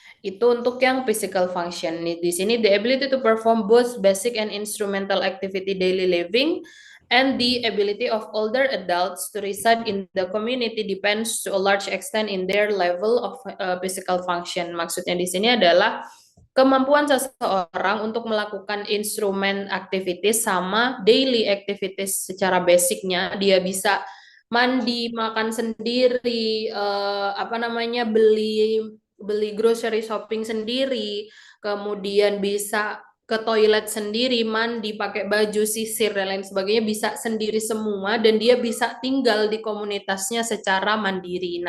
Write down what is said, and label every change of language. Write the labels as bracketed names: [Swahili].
[Indonesian] Itu untuk yang physical function. Di sini [English] the ability to perform both basic and instrumental activity daily living and the ability of older adults to reside in the community depends to a large extent in their level of physical function. [Indonesian] Maksudnya di sini adalah kemampuan seseorang untuk melakukan instrumen activities sama daily activities secara basicnya. Dia bisa mandi, makan sendiri, beli beli grocery shopping sendiri, kemudian bisa ke toilet sendiri, mandi, pakai baju, sisir, dan lain sebagainya bisa sendiri semua, dan dia bisa tinggal di komunitasnya secara mandiri.